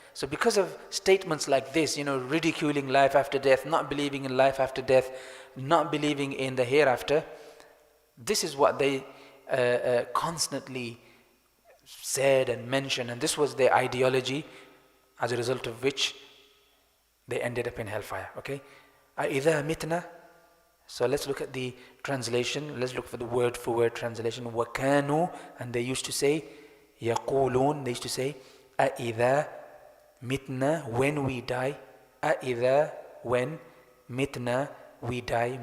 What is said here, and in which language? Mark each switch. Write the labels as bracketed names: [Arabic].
[English] So because of statements like this, ridiculing life after death, not believing in life after death, not believing in the hereafter, this is what they constantly said and mentioned, and this was their ideology, as a result of which they ended up in hellfire. Okay, [Arabic] أَإِذَا مِتْنَا. [English] So let's look at the translation. Let's look for the word for word translation. [Arabic] وَكَانُوا, [English] and they used to say, [Arabic] يَقُولُون, [English] they used to say, [Arabic] أَإِذَا مِتْنَا, [English] when we die. [Arabic] أَإِذَا, [English] when. [Arabic] مِتْنَا, [English] we die.